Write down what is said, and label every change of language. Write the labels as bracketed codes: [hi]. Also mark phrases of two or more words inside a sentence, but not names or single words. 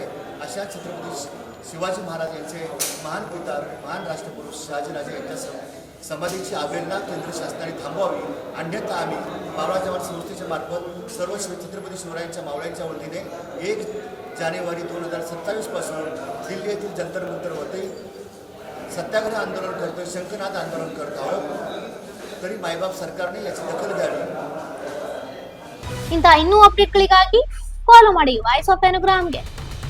[mr] अशा छत्रपती शिवाजी महाराज यांचे महान पिता महान राष्ट्रपुरुष शहाजीराजे यांच्या समाधीची अवहेलना केंद्र शासनाने थांबवावी, अन्यथा आम्ही मावळा संस्थेच्या मार्फत सर्व छत्रपती शिवरायांच्या मावळ्यांच्या वतीने 1 जानेवारी 2027 पासून दिल्ली येथील जंतर मंतरवरती सत्याग्रह आंदोलन करतोय, शंखनाद आंदोलन करत आहोत. तरी मायबाप सरकारने याची दखल घ्यावी. [kn] ಇಂಥ ಇನ್ನೂ ಅಪ್ಡೇಟ್ಗಳಿಗಾಗಿ ಫಾಲೋ ಮಾಡಿ ವಾಯ್ಸ್ ಆಫ್ ಅನುಗ್ರಾಮ್ಗೆ.